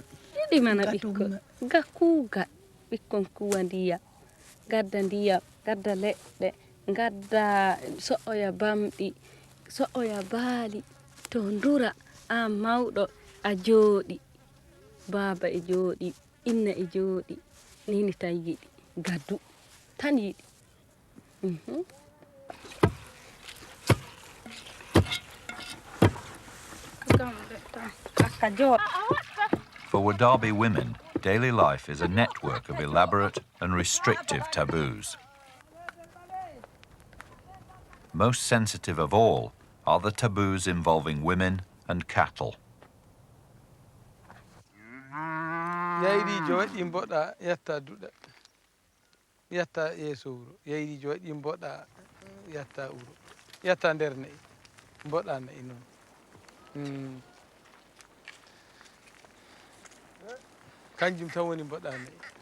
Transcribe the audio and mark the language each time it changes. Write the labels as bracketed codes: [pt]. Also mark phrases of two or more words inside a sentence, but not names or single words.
[ff] yiɗi mana ɓikkon ga kuugal ɓikkon kuwa ndiyam gadda leɗɗe gadda so'oya bamɗi so'oya baali to ndura an mawɗo a jooɗi baaba e jooɗi inna e jooɗi nini tan yiɗi gaddu tan yiɗi [en] For Wodaabe women, daily life is a network of elaborate and restrictive taboos. Most sensitive of all are the taboos involving women and cattle. [ff] yayrijo waɗi mboɗa yatta duɗa yatta yeeso wuro yayrijo waɗi mboɗa yatta wuro yatta nder nayi mboɗa nayi noon kanjum tan woni mboɗa nayi